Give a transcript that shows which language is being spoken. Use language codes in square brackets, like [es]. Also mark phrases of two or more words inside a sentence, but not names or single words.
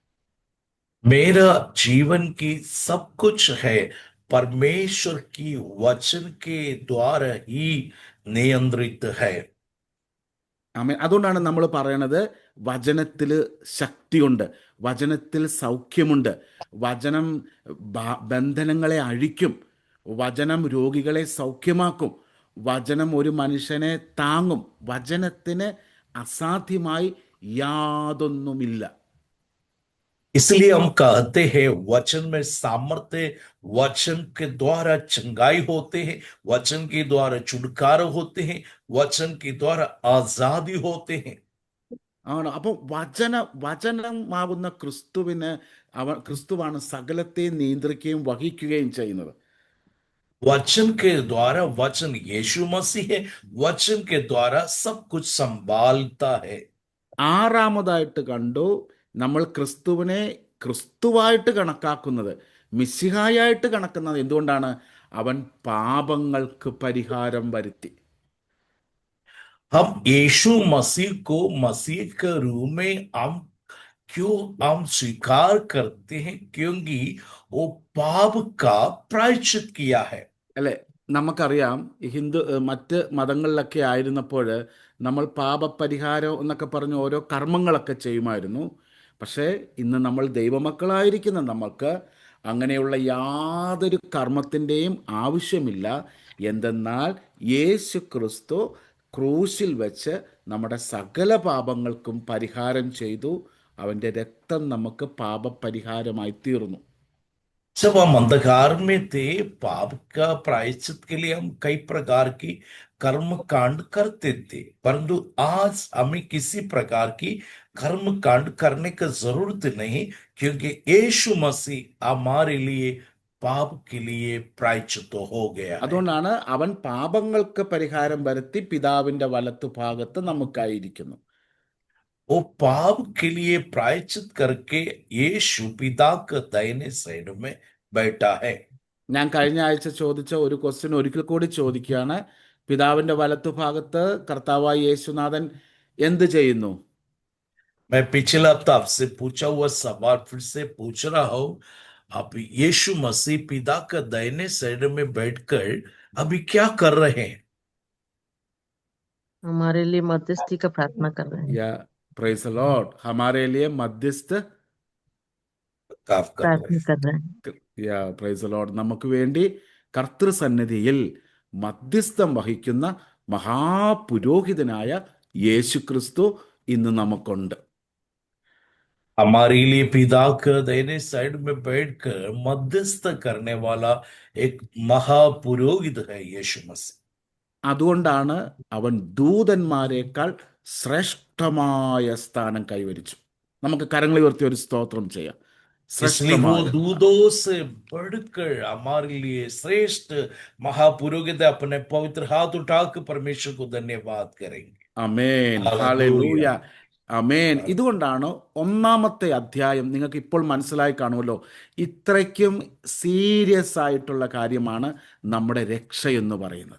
[hi] मेरा जीवन की सब कुछ है परमेश्वर की वचन के द्वारा ही नियंत्रित है। [ml] ആമേൻ. അതുകൊണ്ടാണ് നമ്മൾ പറയണത് വചനത്തിൽ ശക്തിയുണ്ട്, വചനത്തിൽ സൗഖ്യമുണ്ട്, വചനം ബന്ധനങ്ങളെ അഴിക്കും, വചനം രോഗികളെ സൗഖ്യമാക്കും, വചനം ഒരു മനുഷ്യനെ താങ്ങും. വചനത്തിന് അസാധ്യമായി യാതൊന്നുമില്ല. [hi] इसलिए हम कहते हैं वचन में सामर्थ्य, वचन के द्वारा चंगाई होते हैं, वचन के द्वारा छुटकारा होते हैं, वचन के द्वारा आजादी होते हैं। [ml] ആണ്. അപ്പം വചനമാകുന്ന ക്രിസ്തുവാണ് സകലത്തെ നിയന്ത്രിക്കുകയും വഹിക്കുകയും ചെയ്യുന്നത്. [hi] वचन के द्वारा, वचन यीशु मसीह है, वचन के द्वारा सब कुछ संभालता है। [ml] ആറാമതായിട്ട് കണ്ടു, നമ്മൾ ക്രിസ്തുവിനെ ക്രിസ്തുവായിട്ട് കണക്കാക്കുന്നത്, മിശിഹായായിട്ട് കണക്കുന്നത് എന്തുകൊണ്ടാണ്? അവൻ പാപങ്ങൾക്ക് പരിഹാരം വരുത്തി. [hi] हम यीशु मसीह को मसीह के रूप में हम स्वीकार करते हैं क्योंकि वो पाप का प्रायश्चित किया है। [ml] അല്ലെ, നമുക്കറിയാം മറ്റ് മതങ്ങളിലൊക്കെ ആയിരുന്നപ്പോൾ നമ്മൾ പാപപരിഹാരം എന്നൊക്കെ പറഞ്ഞ് ഓരോ കർമ്മങ്ങളൊക്കെ ചെയ്യുമായിരുന്നു. പക്ഷേ ഇന്ന് നമ്മൾ ദൈവമക്കളായിരിക്കുന്ന നമ്മൾക്ക് അങ്ങനെയുള്ള യാതൊരു കർമ്മത്തിൻ്റെയും ആവശ്യമില്ല. എന്തെന്നാൽ യേശു ക്രിസ്തു ക്രൂശിൽ വെച്ച് നമ്മുടെ സകല പാപങ്ങൾക്കും പരിഹാരം ചെയ്തു. അവൻ്റെ രക്തം നമുക്ക് പാപപരിഹാരമായി തീർന്നു. [hi] जब हम अंधकार में थे, पाप का प्रायश्चित के लिए हम कई प्रकार की कर्म कांड करते थे, परंतु आज हमें किसी प्रकार की कर्म कांड करने की जरूरत नहीं, क्योंकि यीशु मसीह हमारे लिए पाप के लिए प्रायश्चित हो गया है। [ml] അതുകൊണ്ടാണ് അവൻ പാപങ്ങൾക്ക് പരിഹാരം വരുത്തി പിതാവിൻ്റെ വലത്തുഭാഗത്ത് നമുക്കായിരിക്കുന്നു. [hi] वो पाप के लिए प्रायश्चित करके यीशु पिता के दाहिने साइड में बैठा है। [ml] ഞാൻ കഴിഞ്ഞ ആഴ്ച ചോദിച്ച ഒരു ക്വസ്റ്റ്യൻ ഒരിക്കൽ കൂടി ചോദിക്കുകയാണ്. പിതാവിൻ്റെ വലത്തുഭാഗത്ത് കർത്താവായ യേശുനാഥൻ എന്ത് ചെയ്യുന്നു? [hi] मैं पिछले हफ्ता आपसे पूछा हुआ सवाल फिर से पूछ रहा हूं, आप यीशु मसीह पिता का दाहिने साइड में बैठकर अभी क्या कर रहे हैं? हमारे लिए मध्यस्थी का प्रार्थना कर रहे हैं, या [en] praise the Lord. [hi] हमारे लिए मध्यस्थ काम कर रहे प्रार्थना हैं। कर रहे हैं। [en] ya praise the Lord. [ml] നമുക്ക് വേണ്ടി കർത്തൃസന്നിധിയിൽ മധ്യസ്ഥം വഹിക്കുന്ന മഹാപുരോഹിതനായ യേശു ക്രിസ്തു ഇന്ന് നമുക്കുണ്ട്. [hi] हमारे लिए पिता के दाहिने साइड में बैठकर मध्यस्थ करने वाला एक महापुरोहित है यीशु मसीह। [ml] അതുകൊണ്ടാണ് അവൻ ദൂതന്മാരെക്കാൾ ശ്രേഷ്ഠമായ സ്ഥാനം കൈവരിച്ചു. നമുക്ക് കരങ്ങൾ ഉയർത്തി ഒരു സ്തോത്രം ചെയ്യാം. [hi] इसलिए वो [ml] ശ്രേഷ്ഠമായ [hi] दूतों से बढ़कर हमारे लिए श्रेष्ठ महापुरोहित है। अपने पवित्र हाथ उठाकर परमेश्वर को धन्यवाद करेंगे। [ml] അമേൻ, ഹല്ലേലൂയ. ഹല്ലേലൂയ, അമേൻ. ഇതുകൊണ്ടാണ് ഒന്നാമത്തെ അധ്യായം നിങ്ങൾക്ക് ഇപ്പോൾ മനസ്സിലായി കാണുമല്ലോ, ഇത്രയ്ക്കും സീരിയസ് ആയിട്ടുള്ള കാര്യമാണ് നമ്മുടെ രക്ഷ എന്ന് പറയുന്നത്.